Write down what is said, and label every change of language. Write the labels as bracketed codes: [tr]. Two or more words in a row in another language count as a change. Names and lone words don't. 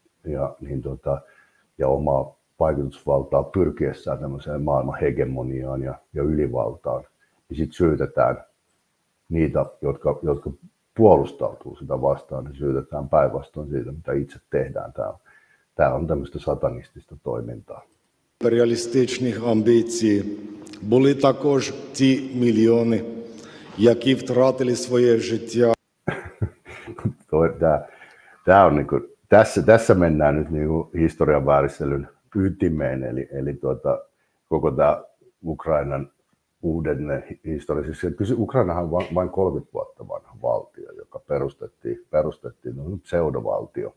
[fi] ja omaa vaikutusvaltaa pyrkiessään tämmöiseen maailman hegemoniaan ja ylivaltaan, niin sitten syytetään niitä, jotka puolustautuu sitä vastaan, niin syytetään päinvastoin siitä, mitä itse tehdään. Tämä on tämmöistä satanistista toimintaa. [uk] імперіалістичних амбіцій були також ті мільйони, які втратили своє життя. [fi] Tämä on niinku, tässä mennään nyt niinku historian vääristelyn ytimeen, eli koko tämä Ukrainan uudelleen historia. Siis Ukrainahan on vain 30 vuotta vanha valtio, joka perustettiin pseudovaltio.